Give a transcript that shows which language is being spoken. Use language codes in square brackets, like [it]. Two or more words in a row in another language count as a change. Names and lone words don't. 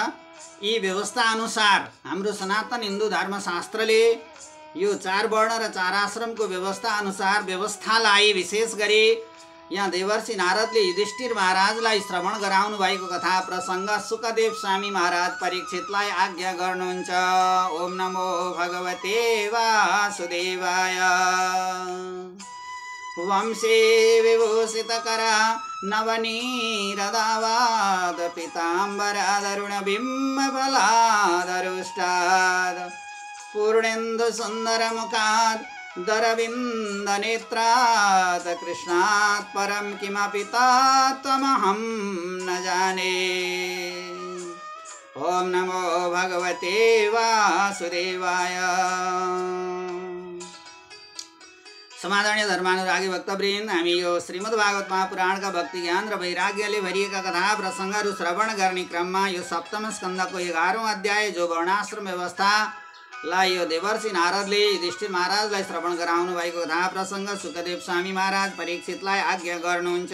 [ne] यी व्यवस्था अनुसार हाम्रो सनातन हिन्दू धर्मशास्त्रले यो 4 वर्ण र 4 आश्रमको व्यवस्था अनुसार व्यवस्थालाई विशेष गरी यहाँ देवर्षि नारदले युधिष्ठिर महाराजलाई श्रवण गराउनु भएको कथा प्रसङ्ग सुकदेव स्वामी महाराज परीक्षितलाई आज्ञा गर्नुहुन्छ। [sa] ओम नमो भगवते वासुदेवाय। वंशे विभूषितकरा नवनीरदावाद पीताम्बरादरुण बिम्बफलादरुष्टाद पूर्णेन्दु सुन्दर मुखाद दरविन्द नेत्रात् कृष्णात् परं किमपि तत्त्वमहं न जाने। ओम नमो भगवते वासुदेवाय। [ne] समादरणीय धर्मानुरागी भक्तवृन्द, हामी यो श्रीमद् भागवत महापुराणका भक्ति ज्ञान र वैराग्यले भरिएका कथा प्रसङ्गहरू श्रवण गर्ने क्रममा यो सप्तम स्कन्धको 11औं अध्याय जो वर्णाश्रम व्यवस्थालाई यो देवर्षि नारदले युधिष्ठिर महाराजलाई श्रवण गराउनु भएको कथा प्रसङ्ग सुकदेव स्वामी महाराज परीक्षितलाई आज्ञा गर्नुहुन्छ।